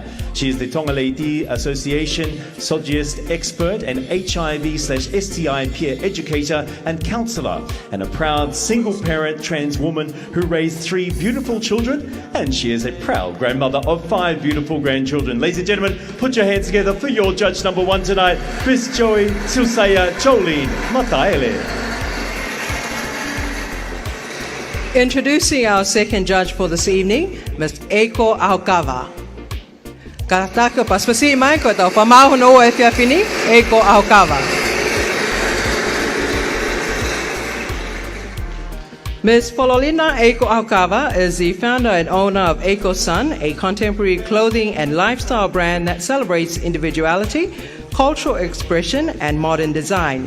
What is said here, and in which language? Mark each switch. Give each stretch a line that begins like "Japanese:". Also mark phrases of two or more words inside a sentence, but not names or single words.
English: She is the Tonga'uiha Association Misogynist expert and HIV/STI peer educator and counsellor, and a proud single-parent trans woman who raised 3 beautiful children, and she is a proud grandmother of 5 beautiful grandchildren. Ladies and gentlemen, put your hands together for your judge number 1 tonight, Miss Joey Siosi'ana Jolene Mataele. Introducing our second judge for this evening, Ms.
Tongan: Eiko Aukava. Kataka paspasi mai ko tau Vava'u no e fiafini,
English: Eiko Aukava. Ms. Pololina Eiko Aukava is the founder and owner of Eiko Sun, a contemporary clothing and lifestyle brand that celebrates individuality, cultural expression, and modern design.